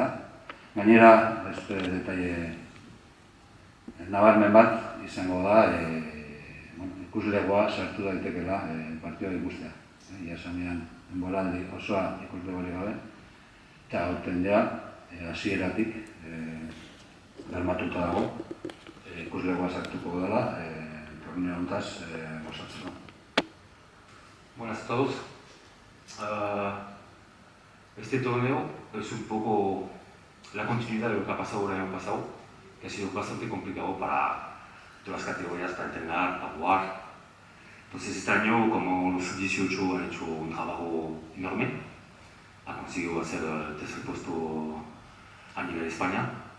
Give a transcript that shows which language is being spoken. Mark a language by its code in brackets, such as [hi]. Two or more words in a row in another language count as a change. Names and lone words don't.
[eu] Gainera, detaile nabarmen bat izango da, ikuslegoa sartu daitekela partioa ikustea. Ia esanean, denboraldi osoa ikuslegoari gabe, eta aurten ja, hasieratik bermatuta dago, ikuslegoa sartuko dela, torneo hontaz gozatzeko. [es] Buenas a todos. Este torneo es un poco la continuidad de lo que ha pasado el año pasado, que ha sido bastante complicado para todas las categorías, para entrenar, para jugar. Entonces este año, como los sub-18 han hecho un trabajo enorme, ha conseguido hacer el tercer puesto a nivel de España.